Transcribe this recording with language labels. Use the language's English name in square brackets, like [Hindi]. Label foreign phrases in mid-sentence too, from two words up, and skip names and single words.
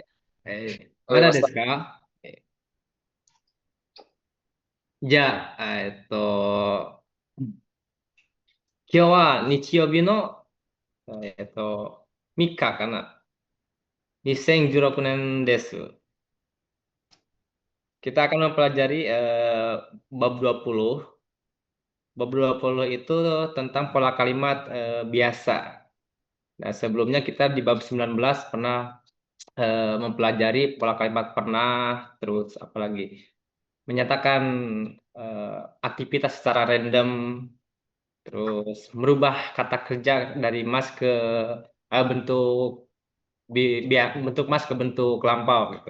[Japanese] まだです食べました。か？じゃあ、今日は日曜日の、3日かな。2016年です。 [Indonesian] Kita akan mempelajari bab 20. Bab 20 itu tentang pola kalimat biasa. Nah, sebelumnya kita di bab 19 pernah mempelajari pola kalimat pernah, terus apalagi menyatakan eh, aktivitas secara random, terus merubah kata kerja dari mas ke bentuk bentuk mas ke bentuk lampau gitu.